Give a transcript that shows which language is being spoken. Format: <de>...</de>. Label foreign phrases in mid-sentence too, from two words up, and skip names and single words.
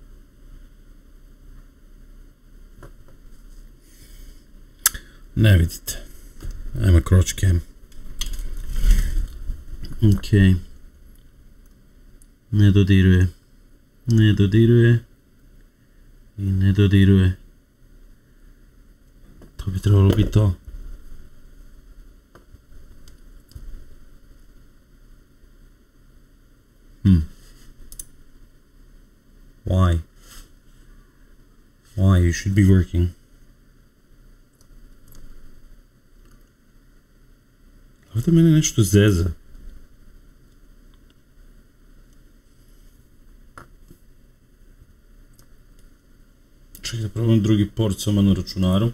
<bs>Ne vidite. Ajmo</bs> <en>crotch cam.</en> <bs>Ok. Ne dodiruje. Ne dodiruje. I ne dodiruje. To bi trebalo biti to.</bs> <en>Why? Why? You should be working.</en> <bs>Ovdje mene nešto zeza. Čekaj da probam drugi port samo na računaru.</bs>